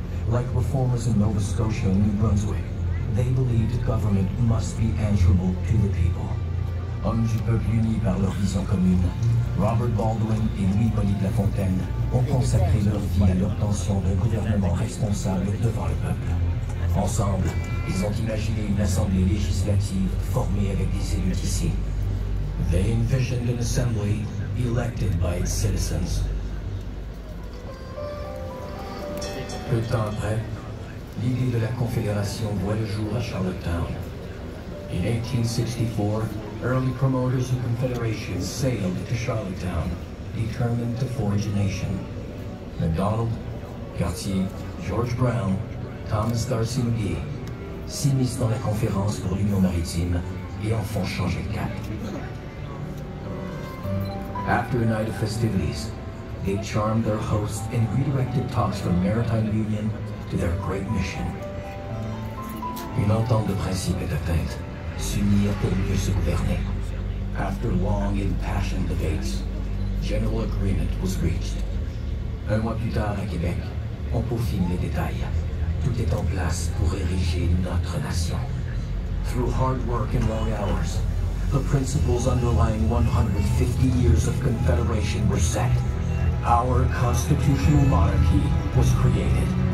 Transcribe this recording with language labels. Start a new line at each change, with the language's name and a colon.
English: Like reformers in Nova Scotia and New Brunswick, they believed government must be answerable to the people.
French: Hommes du peuple unis par leur vision commune, Robert Baldwin et Louis-Hippolyte Lafontaine ont consacré leur vie à l'obtention d'un gouvernement responsable devant le peuple. Ensemble, ils ont imaginé une assemblée législative formée avec des élus d'ici.
English: They envisioned an assembly elected by its citizens.
French: Peu de temps après, l'idée de la Confédération voit le jour à Charlottetown.
English: In 1864, early promoters of Confederation sailed to Charlottetown, determined to forge a nation.
French: MacDonald, Cartier, George Brown, Thomas D'Arcy McGee s'immiscent dans la conférence pour l'Union maritime et en font changer de cap.
English: After a night of festivities, they charmed their hosts and redirected talks from maritime union to their great mission.
French: Une entente de principe est atteinte, s'unir pour mieux se gouverner.
English: After long impassioned debates, general agreement was reached.
French: Un mois plus tard à Québec, on peaufine les détails. Tout est en place pour ériger notre nation.
English: Through hard work and long hours, the principles underlying 150 years of Confederation were set. Our constitutional monarchy was created.